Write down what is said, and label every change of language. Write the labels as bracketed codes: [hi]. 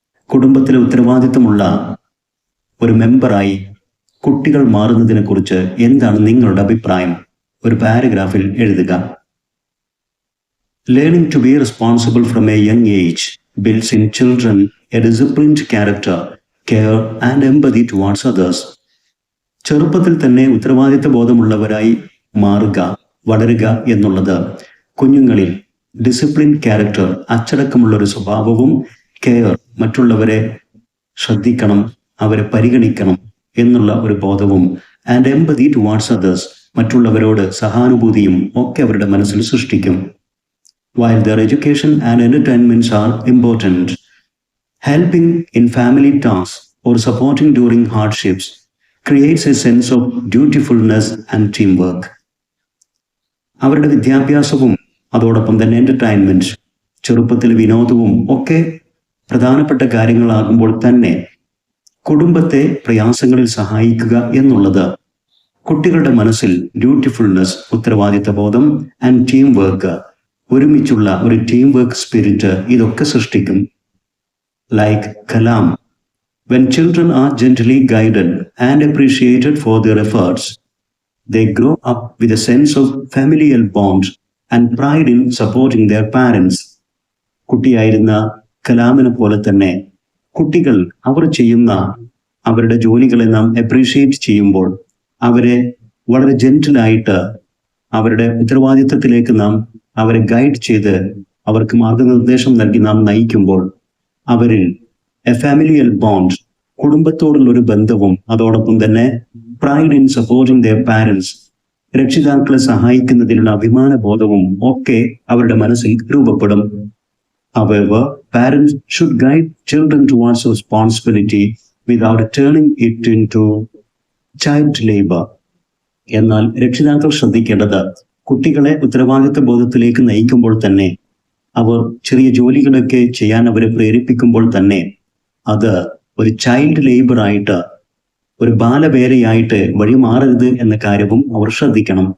[ml] കുടുംബത്തിലെ ഉത്തരവാദിത്വമുള്ള ഒരു മെമ്പറായി കുട്ടികൾ മാറുന്നതിനെ കുറിച്ച് എന്താണ് നിങ്ങളുടെ അഭിപ്രായം? ഒരു പാരഗ്രാഫിൽ എഴുതുക. [en] Learning to be responsible from a young age builds in children a disciplined character, care and empathy towards others. [ml] ചെറുപ്പത്തിൽ തന്നെ ഉത്തരവാദിത്വ ബോധമുള്ളവരായി മാറുക, വളരുക എന്നുള്ളത് കുഞ്ഞുങ്ങളിൽ ഡിസിപ്ലിൻ ക്യാരക്ടർ, അച്ചടക്കമുള്ള ഒരു സ്വഭാവവും, കെയർ, മറ്റുള്ളവരെ ശ്രദ്ധിക്കണം, അവരെ പരിഗണിക്കണം എന്നുള്ള ഒരു ബോധവും, [en] and empathy towards others, [ml] മറ്റുള്ളവരോട് സഹാനുഭൂതിയും ഒക്കെ അവരുടെ മനസ്സിൽ സൃഷ്ടിക്കും. [en] While their education and entertainments are important, helping in family tasks or supporting during hardships creates a sense of dutifulness and teamwork. [ml] അവരുടെ വിദ്യാഭ്യാസവും അതോടൊപ്പം തന്നെ എന്റർടൈൻമെന്റ്, ചെറുപ്പത്തിൽ വിനോദവും ഒക്കെ പ്രധാനപ്പെട്ട കാര്യങ്ങളാകുമ്പോൾ തന്നെ കുടുംബത്തെ പ്രയാസങ്ങളിൽ സഹായിക്കുക എന്നുള്ളത് കുട്ടികളുടെ മനസ്സിൽ ഡ്യൂട്ടിഫുൾനെസ്, ഉത്തരവാദിത്വ ബോധം [en] and team work, [ml] ഒരുമിച്ചുള്ള ഒരു ടീം വർക്ക് സ്പിരിറ്റ് ഇതൊക്കെ സൃഷ്ടിക്കും. [en] Like Kalam, when children are gently guided and appreciated for their efforts, they grow up with a sense of familial bond and pride in supporting their parents. [ml] കുട്ടിയായിരുന്ന കലാമിനെ പോലെ തന്നെ കുട്ടികൾ അവർ ചെയ്യുന്ന അവരുടെ ജോലികളെ നാം അപ്രീഷിയേറ്റ് ചെയ്യുമ്പോൾ, അവരെ വളരെ ജെന്റിലായിട്ട് അവരുടെ ഉത്തരവാദിത്വത്തിലേക്ക് നാം അവരെ ഗൈഡ് ചെയ്ത് അവർക്ക് മാർഗനിർദ്ദേശം നൽകി നാം നയിക്കുമ്പോൾ അവരിൽ [en] a familial bond, [ml] കുടുംബത്തോടുള്ള ഒരു ബന്ധവും അതോടൊപ്പം തന്നെ [en] pride in supporting their parents, [ml] രക്ഷിതാക്കളെ സഹായിക്കുന്നതിനുള്ള അഭിമാന ബോധവും ഒക്കെ അവരുടെ മനസ്സിൽ രൂപപ്പെടും. [en] However, parents should guide children towards responsibility without turning it into child labor. [ml] എന്നാൽ രക്ഷിതാക്കൾ ശ്രദ്ധിക്കേണ്ടത് കുട്ടികളെ ഉത്തരവാദിത്ത ബോധത്തിലേക്ക് നയിക്കുമ്പോൾ തന്നെ, അവർ ചെറിയ ജോലികളൊക്കെ ചെയ്യാൻ അവരെ പ്രേരിപ്പിക്കുമ്പോൾ തന്നെ അത് ഒരു ചൈൽഡ് ലേബർ ആയിട്ട്, ഒരു ബാലവേലയായിട്ട് വഴിമാറരുത് എന്ന കാര്യവും അവർ ശ്രദ്ധിക്കണം.